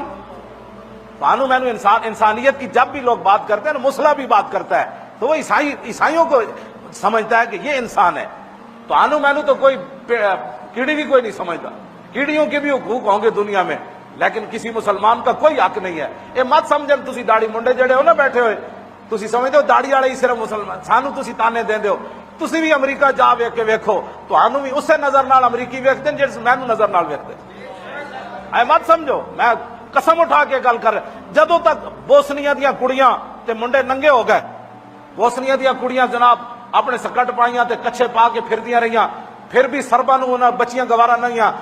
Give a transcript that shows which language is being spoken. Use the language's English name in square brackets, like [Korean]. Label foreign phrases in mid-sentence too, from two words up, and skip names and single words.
[Punjabi] تانوں مینوں [Urdu] انسانیت کی جب بھی لوگ بات کرتے ہیں نا، مسلح بھی بات کرتا ہے تو وہ عیسائیوں کو سمجھتا ہے کہ یہ انسان ہے۔ [Punjabi] تانوں مینوں [Urdu] تو کوئی کیڑی بھی کوئی نہیں سمجھتا، کیڑیوں کے بھی حقوق ہوں گے دنیا میں، لیکن کسی مسلمان کا کوئی حق نہیں ہے۔ [Punjabi] یہ مت سمجھن تسی داڑھی منڈے جڑے ہو نا بیٹھے ہوئے ਤੁਸੀਂ ਸਮਝਦੇ ਹੋ ਦਾੜੀ ਵਾਲੇ ਹੀ ਸਿਰਫ ਮੁਸਲਮਾਨ, ਸਾਨੂੰ ਤੁਸੀਂ ਤਾਨੇ ਦਿੰਦੇ ਹੋ। ਤੁਸੀਂ ਵੀ ਅਮਰੀਕਾ ਜਾ ਵੇਖ ਕੇ ਵੇਖੋ, ਤੁਹਾਨੂੰ ਵੀ ਉਸੇ ਨਜ਼ਰ ਨਾਲ ਅਮਰੀਕੀ ਵੇਖਦੇ ਨੇ ਜਿਹੜੇ ਮੈਨੂੰ ਨਜ਼ਰ ਨਾਲ ਵੇਖਦੇ। ਐ ਮਤ ਸਮਝੋ, ਮੈਂ ਕਸਮ ਉਠਾ ਕੇ ਗੱਲ ਕਰ ਰਿਹਾ, ਜਦੋਂ ਤੱਕ ਬੋਸਨੀਆ ਦੀਆਂ ਕੁੜੀਆਂ ਤੇ ਮੁੰਡੇ ਨੰਗੇ ਹੋ ਗਏ, ਬੋਸਨੀਆ ਦੀਆਂ ਕੁੜੀਆਂ ਜਨਾਬ ਆਪਣੇ ਸਕਟ ਪਾਈਆਂ ਤੇ ਕੱਛੇ ਪਾ ਕੇ ਫਿਰਦੀਆਂ ਰਹੀਆਂ, ਫਿਰ ਵੀ ਸਰਬਾਂ ਨੂੰ ਉਹਨਾਂ ਬੱਚੀਆਂ ਗਵਾਰਾ ਨਹੀਂ ਆ।